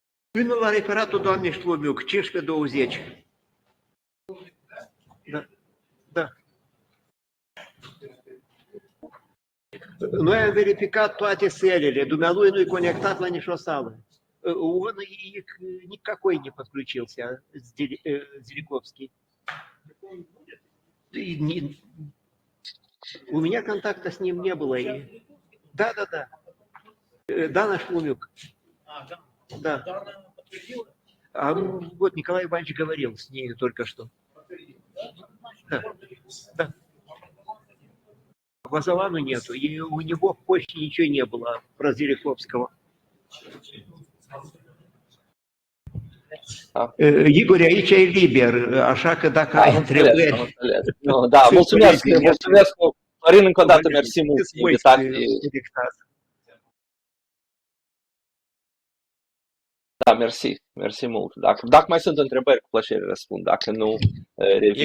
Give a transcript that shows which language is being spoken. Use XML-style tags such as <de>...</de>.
<ro>Până la referatul doamnei Ștlomiuc, 15-20. Da. Noi am verificat toate селele, dumnealui nu-i conectat la nicio sală.</ro> <ru>Он никакой не подключился, Зеликовский. У меня контакта с ним не было. Да. Дана Шлумюк. Да. А вот Николай Иванович говорил с ней только что. Да. Вазалану нету, и у него в почте ничего не было про Зеликовского.</ru> <ro>Igor, aici e liber, așa că dacă ai întrebări... Da, mulțumesc, Florin, încă o dată, mersi mult pentru invitație. Da, mersi mult. Dacă mai sunt întrebări, cu plăcere răspund, dacă nu, revin.</ro>